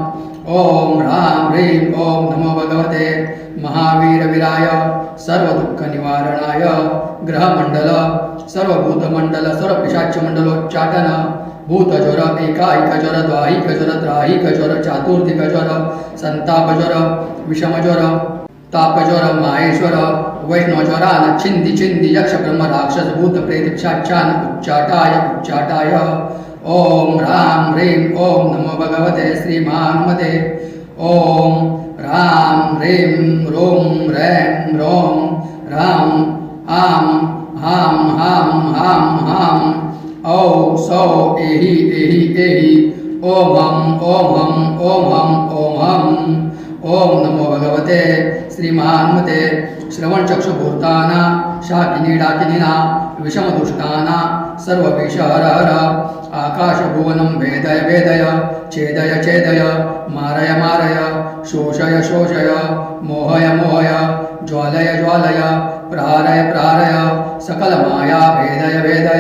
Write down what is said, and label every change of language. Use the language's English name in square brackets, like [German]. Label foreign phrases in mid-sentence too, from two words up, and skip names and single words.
[Sanskrit] ओम ह्रां ह्रीं ओम नमो भगवते महावीर वीराय सर्व दुःख निवारणाय ग्रहमंडल सर्वभूतमंडल सर्व पिशाच मंडलोच्चाटन भूतज्वर एकाईक ज्वर द्वाहिक ज्वर त्राहिक ज्वर चातुर्थिक ज्वर संतापज्वर विषमज्वर तापज्वर माहेश्वर वैष्णवज्वरान छिंदी छिंदी यक्ष ब्रह्म राक्षस भूत प्रेत पिशाचान उच्चाटाय उच्चाटाय। ओम ह्रां ह्रीं ओम नमो भगवते श्री महाहनुमते ओम ह्रां ह्रीं रों रैं रों ह्रां आं हां हां हां हां औ सौ एहि एहि एहि ओम हम ओम हम ओम हम ओम हम। ओम नमो भगवते श्री महाहनुमते श्रवणचक्षुभूताना शाकिनी डाकिनीना विषमदुष्टाना सर्वविषहरहर आकाशभुवनं वेदय वेदय छेदय छेदय मारय मारय शोषय शोषय मोहय मोहय ज्वालय ज्वालय प्रहारय प्रहारय सकलमाया भेदय भेदय।